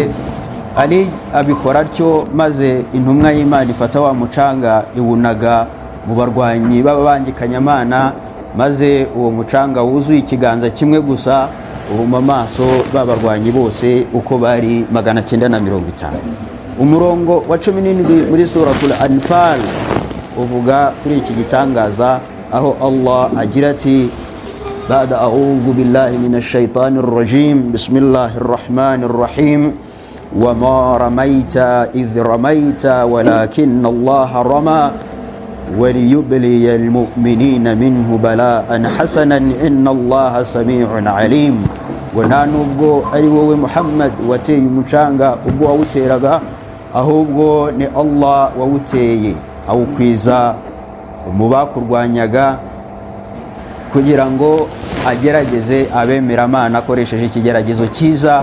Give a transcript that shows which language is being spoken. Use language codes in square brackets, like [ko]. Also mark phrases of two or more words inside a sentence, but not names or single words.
[rw] Ali abikora atyo, maze intumwa y'Imana ifata wa mucanga iwunaga mu barwanyi b'ababangikanyamana, maze uwo mucanga wuzuye ikiganza kimwe gusa uhuma amaso b'abarwanyi bose uko bari 950. Umurongo wa 17 muri suratul Anfal uvuga kuri iki gitangaza, aho Allah agira ati [ar] بعد أعوذ بالله من الشيطان الرجيم بسم الله الرحمن الرحيم وما رميت إذ رميت ولكن الله رمى وليبلي المؤمنين منه بلاء حسنا إن الله سميع عليم. [rw] ونانubwo ari wowe Muhammad wateye umucanga ubwo wawuteraga, ahubwo ni Allah wawuteye awukwiza mu bakurwanyaga, kugira ngo agerageze abemeramana akoresheje ikigeragezo cyiza.